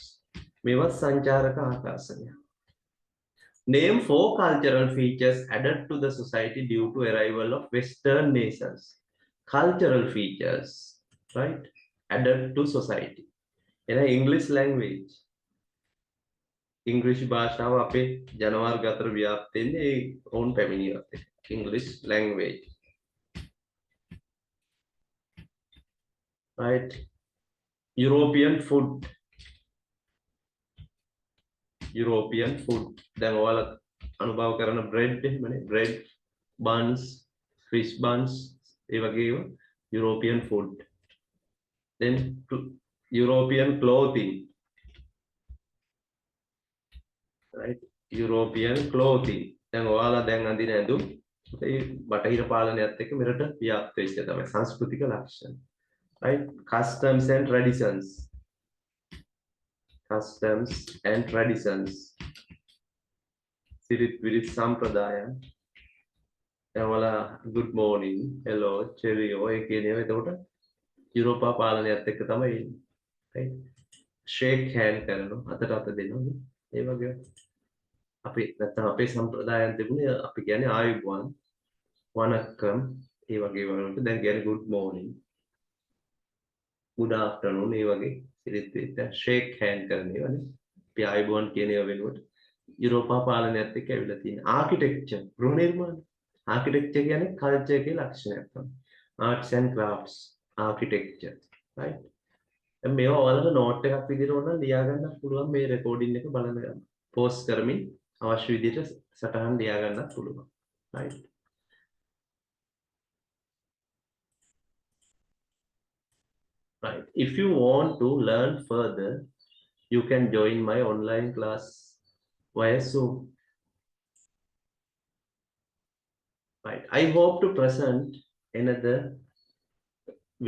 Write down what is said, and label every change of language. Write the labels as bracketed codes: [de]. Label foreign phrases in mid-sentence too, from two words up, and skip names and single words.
[en] Meva Sanjaraka Akasanya. Name 4 cultural features added to the society due to arrival of Western nations. Cultural features, right? Added to society. In English language. [si] English භාෂාව අපේ ජනවර්ග අතර ව්‍යාප්ත වෙන්නේ ඔවුන් පැමිණියත් එක්ක. [en] English language. Right? European food. [si] දැන් ඔයාලා අනුභව කරන bread එහෙමනේ. [en] Bread, buns, fish buns, [si] ඒ වගේ ඒවා [en] European food. Then European clothing. Right? European clothing. [si] දැන් ඔයාලා දැන් අඳින ඇඳුම් ඒ බටහිර පාලනයත් එක්ක මෙරට ව්‍යාප්ත වෙච්ච තමයි සංස්කෘතික ලක්ෂණ. [en] Right? Customs and traditions. [si] සිරිත් විරිත් සම්ප්‍රදායන්. දැන් ඔයාලා [en] good morning, hello, cheerio [si] ඒ කියන ඒවා එතකොට යුරෝපා පාලනයත් එක්ක තමයි එන්නේ. [en] Right? shake hand [si] කරනවා, අතට අත දෙනවා. ඒ වගේ අපි නැත්නම් අපේ සම්ප්‍රදායන් තිබුණේ අපි කියන්නේ ආයුබෝවන්, වණක්කම් ඒ වගේ වලට දැන් කියන්නේ [en] good morning, good afternoon [si] ඒ වගේ සිරිත් විරිත් [en] shake hand [si] කරන ඒවානේ. අපි ආයුබෝවන් කියන ඒවා වෙනුවට යුරෝපා පාලනයත් එක්ක ඇවිල්ලා තියෙන ආකිටෙක්චර්, ගෘහ නිර්මාණ. ආකිටෙක්චර් කියන්නේ කල්චර් එකේ ලක්ෂණයක් තමයි. [en] arts and crafts, architecture. Right? [si] මේවා ඔයාලට නෝට් එකක් විදිහට ඕන ලියා ගන්නත් පුළුවන් මේ රෙකෝඩින් එක බලන ගමන්. පෝස්ට් කරමින් අවශ්‍ය විදිහට සටහන් ලියා ගන්නත් පුළුවන්. [en] Right? Right. If you want to learn further, you can join my online class via Zoom. Right. I hope to present another video soon.